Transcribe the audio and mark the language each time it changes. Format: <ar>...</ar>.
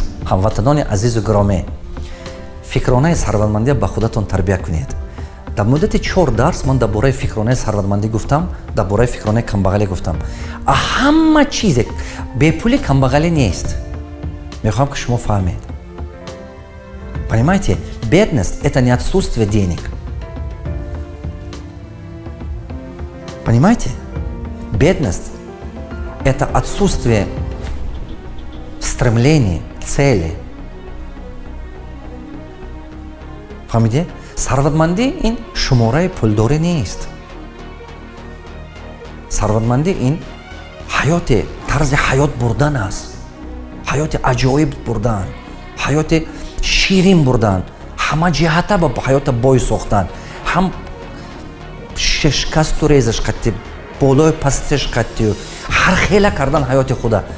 <tg>ҳамватанони азизу гиромӣ, фикронаи сарватмандӣ ба худатон тарбия кунед. дар муддати 4 дарс ман дар бораи фикронаи сарватмандӣ гуфтам, дар бораи фикронаи камбағалӣ гуфтам. ҳама чизе бепулӣ камбағалӣ нест. мехоҳам ки шумо фаҳмед.</tg> <ru>понимаете, бедность – это не отсутствие денег. понимаете, бедность – это отсутствие стремлений, цели.</ru> <tg>фаҳмиде? сарватмандӣ ин шумораи пулдорӣ нест. сарватмандӣ ин ҳаёте, тарзи ҳаёт бурдан аст. ҳаёти аҷоиб бурдан, ҳаёти ширин бурдан, ҳама ҷиҳата ба ҳаёта бой сохтан, ҳам шикасту резаш қатти, болои пастиш қатти, ҳар хела кардан ҳаёти худа.</tg>